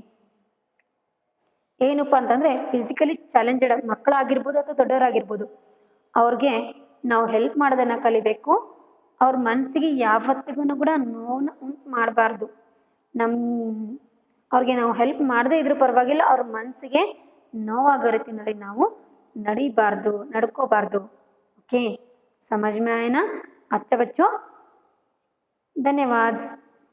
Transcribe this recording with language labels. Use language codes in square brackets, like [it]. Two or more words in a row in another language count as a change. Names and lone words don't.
[kn] ಏನಪ್ಪ ಅಂತಂದರೆ [en] physically challenged [kn] ಮಕ್ಕಳಾಗಿರ್ಬೋದು ಅಥವಾ ದೊಡ್ಡವರಾಗಿರ್ಬೋದು, ಅವ್ರಿಗೆ ನಾವು ಹೆಲ್ಪ್ ಮಾಡೋದನ್ನು ಕಲಿಬೇಕು. ಅವ್ರ ಮನಸ್ಸಿಗೆ ಯಾವತ್ತಿಗೂ ಕೂಡ ನೋವನ್ನ ಉಂಟು ಮಾಡಬಾರ್ದು. ಅವ್ರಿಗೆ ನಾವು ಹೆಲ್ಪ್ ಮಾಡದೇ ಇದ್ರೂ ಪರವಾಗಿಲ್ಲ, ಅವ್ರ ಮನಸ್ಸಿಗೆ ನೋವಾಗೋ ರೀತಿಯಲ್ಲಿ ನಾವು ನಡ್ಕೋಬಾರ್ದು. [hi] ओके, समझ में आए ना? अच्छा बच्चों, धन्यवाद.